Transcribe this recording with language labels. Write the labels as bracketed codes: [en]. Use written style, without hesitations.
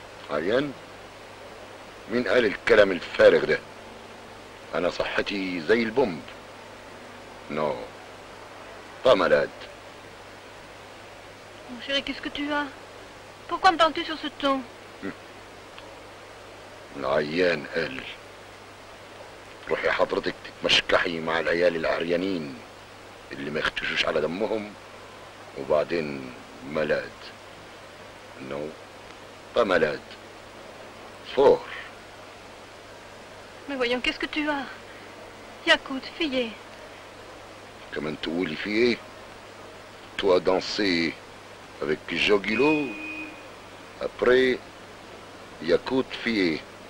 [ar] عيان؟ مين قال الكلام الفارغ ده؟ أنا صحتي زي البومب. [fr] نو. pas malade. Mon chéri, qu'est-ce que tu as? Pourquoi me parles-tu sur ce ton? [ar] العيان قال روحي حضرتك تتمشكحي مع العيال العريانين اللي ما يختشوش على دمهم وبعدين ملاد. [fr] نو pas malade. fort. Mais voyons, qu'est-ce que tu as? Yacout, fillé. [ar] كمان تقولي في ايه؟ [fr] toi danser avec Jogilo après Yacout fille.